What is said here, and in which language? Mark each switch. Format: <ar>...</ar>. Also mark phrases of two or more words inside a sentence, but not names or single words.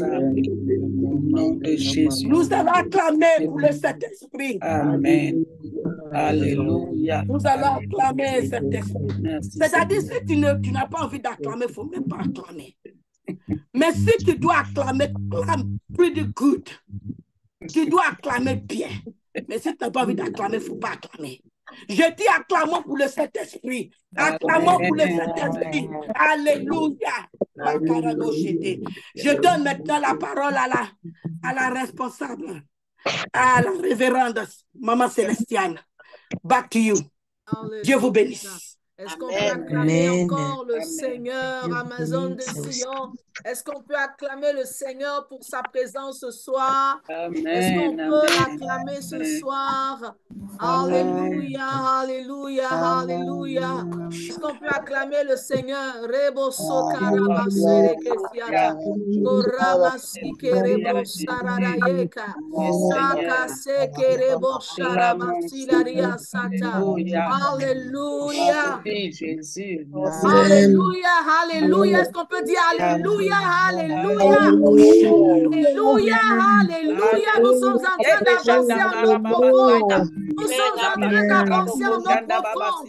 <fr>Nous allons acclamer pour le Saint-Esprit. Amen. Alléluia. Nous allons acclamer cet esprit. C'est-à-dire, si tu n'as pas envie d'acclamer, il ne faut même pas acclamer. Mais si tu dois acclamer, acclame</fr> <en>pretty good.</en> <fr>Tu dois acclamer bien. Mais si tu n'as pas envie d'acclamer, il ne faut pas acclamer. Je dis acclamons pour le Saint-Esprit. Acclamons pour le Saint-Esprit. Alléluia. Je donne maintenant la parole à la responsable, à la révérende Maman Célestiane.</fr> <en>Back to you.</en> <fr>Dieu vous Alléluia. bénisse. Est-ce qu'on peut acclamer encore le Seigneur, Amazon de Sion? Est-ce qu'on peut acclamer le Seigneur pour sa présence ce soir? Est-ce qu'on peut l'acclamer ce soir? Alléluia, alléluia, alléluia. Est-ce qu'on peut acclamer le Seigneur? Reboso karabasere kesiata. Korabasi kerebo sararayeka. Sakase kerebo sharabasi laria sata. Alléluia. Jésus. Alléluia, alléluia. Est-ce qu'on peut dire alléluia, alléluia? Alléluia, alléluia. Nous sommes en train d'avancer en eau profonde. Nous sommes en train d'avancer en eau profonde.</fr>